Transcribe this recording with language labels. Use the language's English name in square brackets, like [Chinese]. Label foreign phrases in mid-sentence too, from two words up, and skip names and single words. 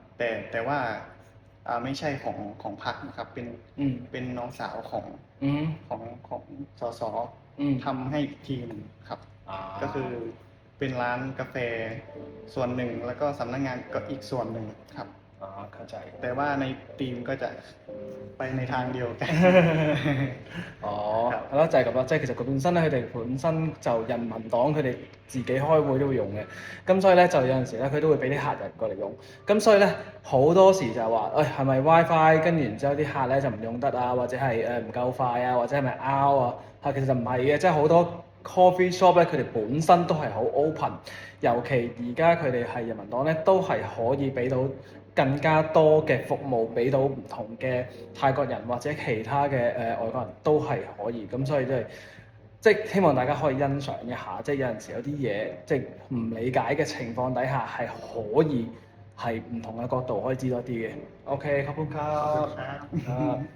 [Thai] แต่ว่าไม่ใช่ของพรรคนะครับ เป็นน้องสาวของ อืม ของสส อืม ทำให้อีกทีหนึงครับ อ่า ก็คือเป็นร้านกาแฟส่วนหนึ่งแล้วก็สำนักงานก็อีกส่วนหนึ่งครับ เข้าใจ แต่ว่าในทีมก็จะไปในทางเดียวกัน [Cantonese] 係咯，就係咁啦，即係其實佢本身咧，佢哋本身就人民黨佢哋自己開會都會用嘅，咁所以咧就有陣時咧佢都會俾啲客人過嚟用，咁所以咧好多時就係話，係咪 WiFi 跟住然之後啲客咧就唔用得啊，或者係唔夠快啊，或者係咪 out 啊？其實就唔係嘅，即係好多 [English] coffee shop [Cantonese] 咧，佢哋本身都係好 open，尤其而家佢哋係人民黨咧，都係可以俾到更加多嘅服務俾到唔同嘅泰國人或者其他嘅外國人都係可以，咁所以即係希望大家可以欣賞一下，即係有陣時有啲嘢即係唔理解嘅情況底下係可以係唔同嘅角度可以知多啲嘅。OK， [Thai] ขอบคุณครั ขอบคุณ บ ครับ ครับ